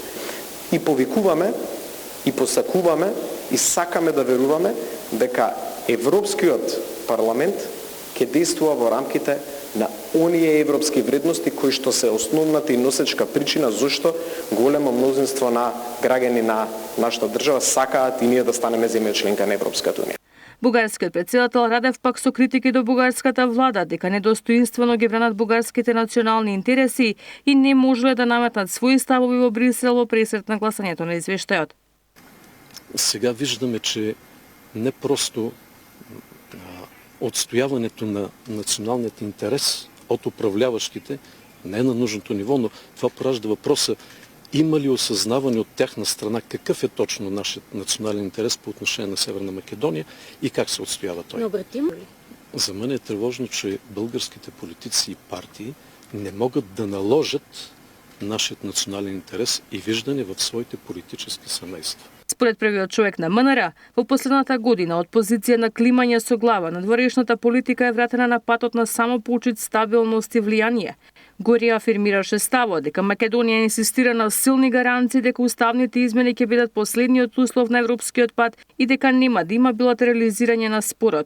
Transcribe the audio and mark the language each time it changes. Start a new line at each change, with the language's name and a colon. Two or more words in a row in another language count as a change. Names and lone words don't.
Macedonian: И повикуваме, и посакуваме, и сакаме да веруваме дека Европскиот парламент ќе действува во рамките на оние европски вредности кои што се основната и носечка причина зашто големо мнозинство на граѓани на нашата држава сакаат и ние да станеме земја членка на Европската унија. Бугарскиот претседател Радев пак со критики до бугарската влада дека недостоинствено ги бранат бугарските национални интереси и не можеле да наметнат своји ставови во Брисел во пресрет на гласањето на извештајот.
Bulgarian: Сега виждаме, че не просто
Macedonian: отстојаването на националниот интерес
Bulgarian: од управляващите не е на нужното ниво, но това поражда въпроса има ли осъзнаване от тяхна страна какъв е точно нашият национален интерес по отношение на Северна Македония и как се отстоява той. За мен е тревожно, че българските политици и партии не могат да наложат нашият национален интерес и виждане в своите политически семейства.
Macedonian: Според првиот човек на МНР, во последната година од позиција на климање со глава надворешната политика е вратена на патот на само почит стабилност и влијание. Гори афирмираше ставот дека Македонија инсистира на силни гаранции дека уставните измени ќе бидат последниот услов на европскиот пат и дека нема да има билатерализирање на спорот.